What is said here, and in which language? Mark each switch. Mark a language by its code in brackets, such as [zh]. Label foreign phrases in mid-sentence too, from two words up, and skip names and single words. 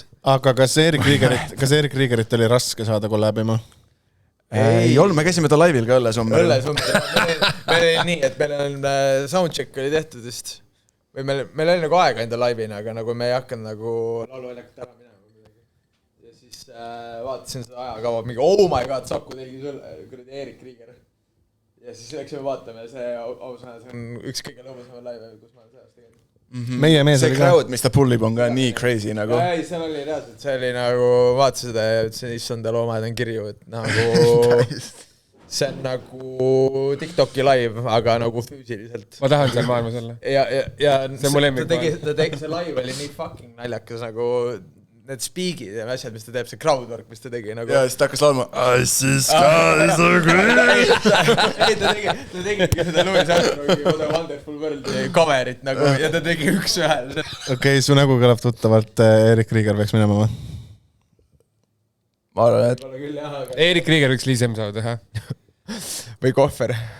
[et] Aga kas Erik Riegerit oli raske saada kollabima? Ei olnud, me käisime ta laivil ka Õllesummer. Meil oli nii, et meil on soundcheck oli tehtud vist. Või meil oli nagu aega enda laivina, aga nagu me ei hakanud nagu lauluväljakut ära minema midagi. Ja siis vaatasin seda ajakava, mingi [en] oh my god, [et] Saku tegi kuradi Erik Rieger. Ja siis läksime vaatame ja see ausõna, see on üks kõige lõbusama laive, kus ma olen sellest tegelikult. Meie mees see crowd, mis ta pullib on ka nii crazy nagu. Ei, see oli reaalselt, see oli nagu, vaatasin seda ja ütlesin, issanda loomad on kirju, et nagu... See on nagu TikToki live, aga nagu füüsiliselt. Ma tahan seal maailmas olla. Ja see see live oli nii fucking naljakas nagu need speakid ja asjad, mis ta teeb, see crowdwork, mis ta tegi nagu... Ja siis ta hakkas laulma [en] I see skies are green. [et] Ei, ta tegigi seda Louis Armstrongi What a Wonderful World coverit nagu ja ta tegi üks ühel. Okei, su nägu kõlab tuttavalt, Erik Rieger peaks minema või? Ma arvan, et... Erik Rieger võiks Liis M-saa teha. Või kohver.